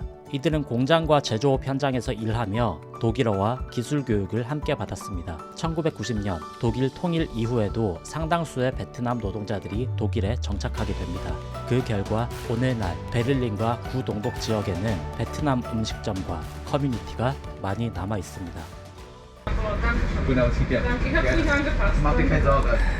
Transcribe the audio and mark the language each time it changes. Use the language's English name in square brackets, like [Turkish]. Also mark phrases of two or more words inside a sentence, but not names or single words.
[Korean] 이들은 공장과 제조업 현장에서 일하며 독일어와 기술 교육을 함께 받았습니다. 1990년 독일 통일 이후에도 상당수의 베트남 노동자들이 독일에 정착하게 됩니다. 그 결과 오늘날 베를린과 구동독 지역에는 베트남 음식점과 커뮤니티가 많이 남아 있습니다. [German] Genau, es gibt ja. Ich habe es nicht angepasst. Mach dir keine Sorge.